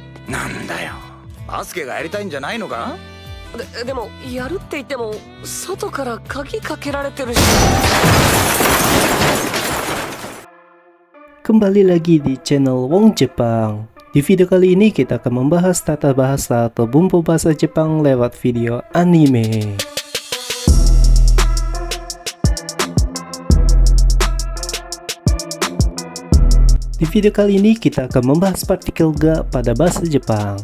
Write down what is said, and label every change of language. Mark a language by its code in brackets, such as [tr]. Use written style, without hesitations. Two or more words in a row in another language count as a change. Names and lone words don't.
[ja] なんだよ、バスケがやりたいんじゃないのか？でもやるって言っても外から鍵かけられてるし。 [id] Kembali lagi di channel Wong Jepang. Di video kali ini kita akan membahas tata bahasa atau bumbu bahasa Jepang lewat video anime. Di video kali ini kita akan membahas partikel ga pada bahasa Jepang.